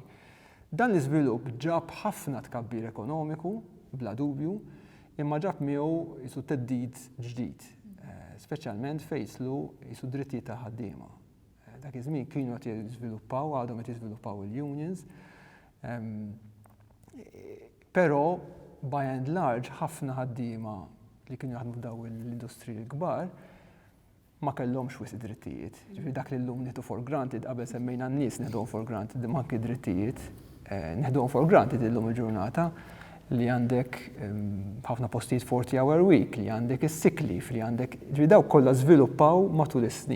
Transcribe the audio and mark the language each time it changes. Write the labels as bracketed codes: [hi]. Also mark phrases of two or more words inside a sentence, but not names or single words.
[mt] Dan l-iżvilupp ġab ħafna tkabbir ekonomiku, bla dubju, imma ġab miegħu isu teddid ġdid, speċjalment fejslu isu drittijiet ta' ħaddiema. Dak iż-żmien kienu qed jiżviluppaw, għadhom qed jiżviluppaw il-unions, però [en] by and large [mt] ħafna ħaddiema li kienu jaħdmu daw l-industriji l-kbar ma kellhomx wisq drittijiet. Ġifieri dak li llum nieħdu [en] for granted [mt] qabel semmejna n-nies neħduhom [en] for granted [mt] imma anke drittijiet neħduhom [en] for granted [mt] illum il-ġurnata li għandek ħafna postijiet [en] 40-hour week, [mt] li għandek is- [en] sick leave, [mt] li għandek ġifieri dawk kollha żviluppaw matul is-snin.